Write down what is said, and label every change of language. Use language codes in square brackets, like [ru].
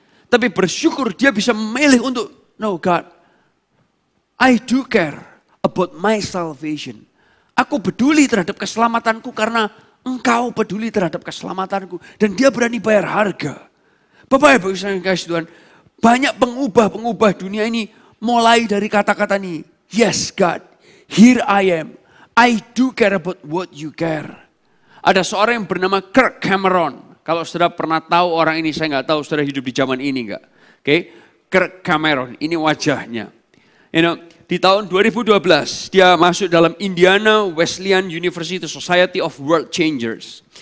[id] Tapi bersyukur dia bisa memilih untuk, [en] no God, I do care about my salvation. [id] Aku peduli terhadap keselamatanku karena Engkau peduli terhadap keselamatanku. Dan dia berani bayar harga. Bapak Ibu yang kasih Tuhan, banyak pengubah dunia ini mulai dari kata-kata ini. [en] Yes God, here I am. I do care about what you care. [id] Ada seorang yang bernama Kirk Cameron. Kalau saudara pernah tahu orang ini, saya nggak tahu saudara hidup di zaman ini nggak. Oke, Kirk Cameron, ini wajahnya. Di tahun 2012 dia masuk dalam Indiana Wesleyan University Society of World Changers.